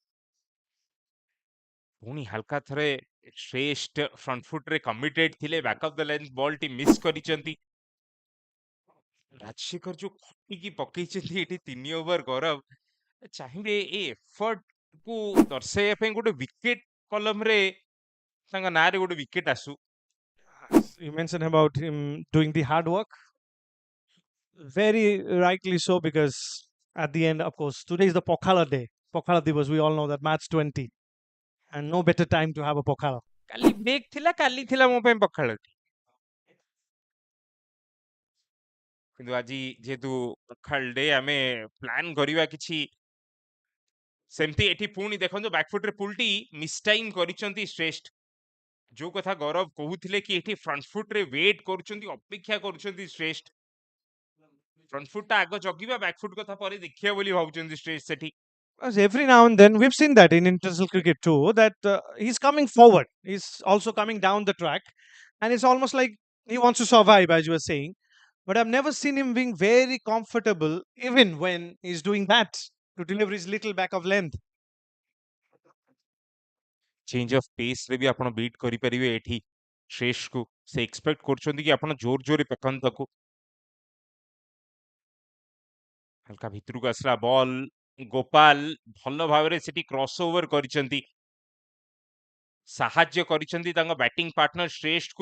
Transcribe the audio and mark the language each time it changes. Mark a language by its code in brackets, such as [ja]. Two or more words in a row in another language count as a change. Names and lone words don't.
[or] ପୁଣି ହାଲକା ଥରେ ଶ୍ରେଷ୍ଠ [en] front foot [or] ରେ କମିଟେଡ ଥିଲେ, [en] back of the length ball [or] ଟି ମିସ୍ କରିଛନ୍ତି। ରାଜଶେଖର ଯୋଉ ଖଟିକି ପକେଇଛନ୍ତି ଏଠି 3 ଓଭର ଗରବ, ଚାହିଁବେ ଏ ଏଫର୍ଟ କୁ ଦର୍ଶାଇବା ପାଇଁ ଗୋଟେ ୱିକେଟ କଲମରେ ତାଙ୍କ ନାଁରେ ଗୋଟେ ୱିକେଟ ଆସୁ। [en] You mentioned about him doing the hard work. Very rightly so, because at the end, of course, today is the Pokala day. Pokala Divas, we all know that match 20. And no better time to have a Pokala. [or] କାଲି ବ୍ରେକ୍ ଥିଲା, କାଲି ଥିଲା ମୋ ପାଇଁ ପଖାଳ, କିନ୍ତୁ ଆଜି ଯେହେତୁ ପଖାଳ ଡେ ଆମେ ପ୍ଲାନ୍ କରିବା କିଛି ସେମିତି। ଏଠି ପୁଣି ଦେଖନ୍ତୁ ବ୍ୟାକଫୁଟରେ ପୁଲଟି ମିସ୍ ଟାଇମ୍ କରିଛନ୍ତି ଶ୍ରେଷ୍ଠ। ଯୋଉ କଥା ଗୌରବ କହୁଥିଲେ କି ଏଠି ଫ୍ରଣ୍ଟ ଫୁଟରେ ୱେଟ୍ କରୁଛନ୍ତି, ଅପେକ୍ଷା କରୁଛନ୍ତି ଶ୍ରେଷ୍ଠ। ଫ୍ରଣ୍ଟ ଫୁଟଟା ଆଗ ଜଗିବା, ବ୍ୟାକଫୁଟ କଥା ପରେ ଦେଖିବା ବୋଲି ଭାବୁଛନ୍ତି ଶ୍ରେଷ୍ଠ ସେଠି। [en] Because every now and then, we've seen that in international cricket too, that he's coming forward. He's also coming down the track. And it's almost like he wants to survive, as you were saying. But I've never seen him being very comfortable, even when he's doing that, to deliver his little back of length. change of pace [or] ରେ ବି ଆପଣ ବିଟ୍ କରିପାରିବେ ଏଠି ଶ୍ରେଷ୍ଠକୁ। ସେ ଏକ୍ସପେକ୍ଟ କରୁଛନ୍ତି କି ଆପଣ ଜୋର ଜୋରରେ ପକାନ୍ତୁ ତାକୁ। ହାଲକା ଭିତରକୁ ଆସିଲା ବଲ୍, ଗୋପାଲ ଭଲ ଭାବରେ ସେଠି [en] cross over [or] କରିଛନ୍ତି, ସାହାଯ୍ୟ କରିଛନ୍ତି ତାଙ୍କ [en] batting partner [or] ଶ୍ରେଷ୍ଠକୁ।